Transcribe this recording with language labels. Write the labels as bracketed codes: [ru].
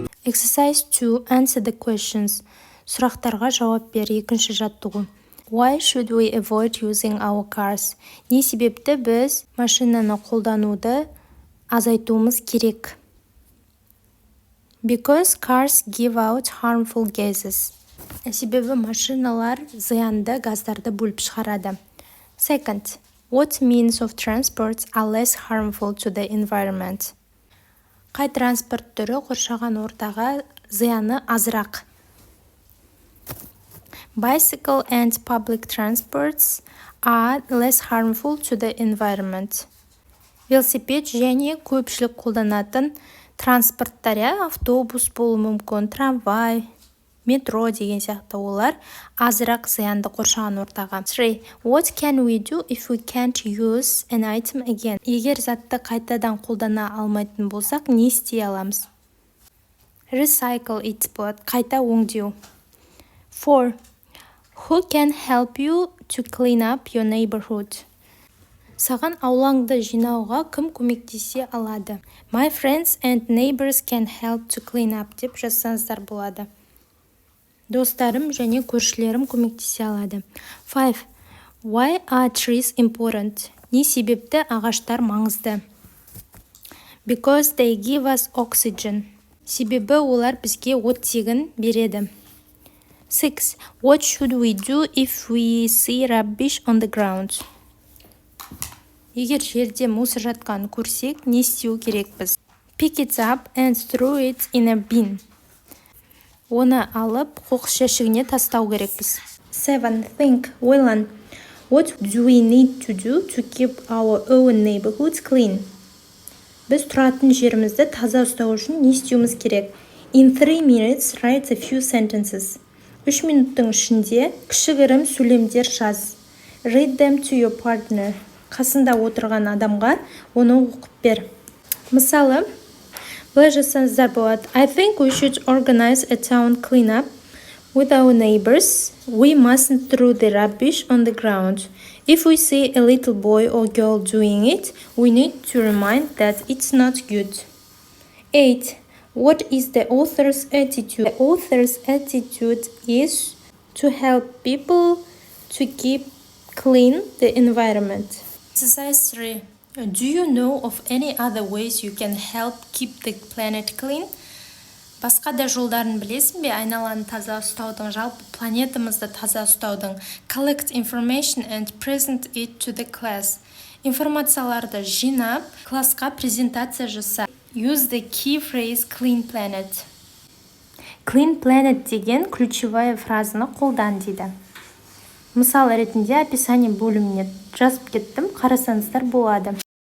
[en] Exercise 2. Answer the questions. [kk] Сұрақтарға жауап бер. Екінші жаттығу. [en] Why should we avoid using our cars? [kk] Не себепті біз машинаны қолдануды азайтуымыз керек? [en] Because cars give out harmful gases. [kk] Себебі машиналар зиянды газдарды бөліп шығарады. [en] Second, what means of transport are less harmful to the environment? [kk] Қай транспорт түрі қоршаған ортаға зияны азырақ? [en] Bicycle and public transports are less harmful to the environment. [kk] Велосипед және көпшілік қолданатын транспорттар, автобус болуы мүмкін, трамвай, метро деген сияқты олар азырақ зиянды қоршаған ортаға. [en] 3. What can we do if we can't use an item again? [kk] Егер затты қайтадан қолдана алмайтын болсақ, не істей аламыз? [en] Recycle it [kk] болады, қайта өңдеу. [en] 4. Who can help you to clean up your neighborhood? [kk] Саған аулаңды жинауға кім көмектесе алады? [en] My friends and neighbors can help to clean up [kk] деп жазсаңыздар болады. Достарым және көршілерім көмектесе алады. [en] 5. Why are trees important? [kk] Не себепті ағаштар маңызды? [en] Because they give us oxygen. [kk] Себебі олар бізге оттегін береді. [en] 6. What should we do if we see rubbish on the ground? [kk] Егер жерде мусор жатқанын көрсек, не істеу керекпіз? [en] Pick it up and throw it in a bin. [kk] Оны алып, қоқыс жәшігіне тастау керекпіз. [en] 7. Think, [kk] ойлан. [en] What do we need to do to keep our own neighborhoods clean? [kk] Біз тұратын жерімізді таза ұстау үшін не істеуіміз керек? [en] In 3 minutes, write a few sentences. [kk] 3 минуттың ішінде кішігірім сөйлемдер жаз. [en] Read them to your partner. [kk] Қасында отырған адамға оны оқып бер. Мысалы, былай жасаңыздар болады. [en] I think we should organize a town cleanup with our neighbors. We mustn't throw the rubbish on the ground. If we see a little boy or girl doing it, we need to remind that it's not good. 8. What is the author's attitude? The author's attitude is to help people to keep clean the environment. Exercise 3. Do you know of any other ways you can help keep the planet clean? [kk] Басқа да жолдарын білесің бе айналаны таза ұстаудың, жалпы планетамызды таза ұстаудың? [en] Collect information and present it to the class. [kk] Информацияларды жинап, классқа презентация жаса. [en] Use the key phrase clean planet. Clean planet [kk] деген [ru] ключевая [kk] фразаны қолдан дейді. Мысал ретінде [ru] описание [kk] бөліміне жазып кеттім, қарасаңыздар болады.